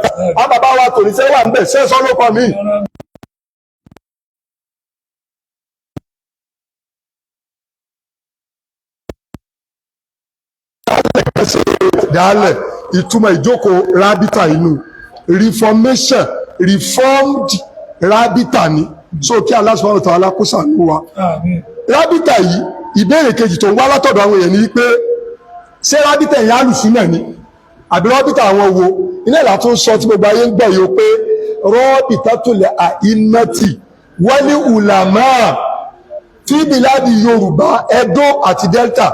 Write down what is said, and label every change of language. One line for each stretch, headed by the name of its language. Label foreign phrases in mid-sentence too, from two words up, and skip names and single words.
Yoruba: Àwọn bàbá wa tò ní sẹ́wà ń bẹ̀ sẹ́sọ́ ló kọ́ mí. Dálẹ̀ ìtumọ̀ ìjókòó Rábítà inú
English: reformation reformed
Yoruba: Rábítà ni. So kí
Arabic: الله سبحانه وتعالى
Yoruba: kó ṣàánú wa. Rábítà yìí, ìbéèrè kejì tó ń wá látọ̀dọ̀ àwọn èèyàn ni pé ṣé Rábítà yìí Alùsúnnà ni àbí Rábítà àwọn wo? Iná ìlà tó ń sọ tí gbogbo ayé ń gbọ́ yìí pé Rabitatul A'immati wal Ulama fi biladi Yorùbá, Edo àti Delta.